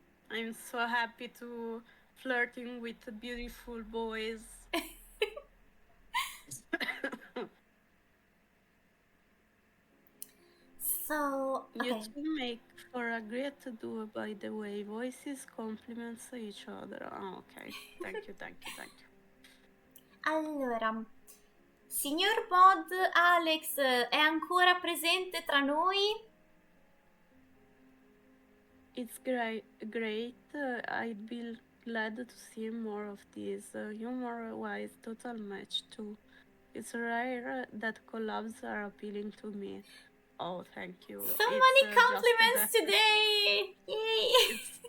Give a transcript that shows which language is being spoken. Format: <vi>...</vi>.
<en>I'm so happy to flirting with beautiful boys. So, You okay. two make for a great duo, by the way. Voices compliments each other. Oh, okay. Thank you.</en> <it>Allora, signor Bod, Alex è ancora presente tra noi?</it> <en>It's great. I'd be glad to see more of this. Humor-wise, total match too. It's rare that collabs are appealing to me. Oh, thank you. So It's many just compliments today! Yay!</en>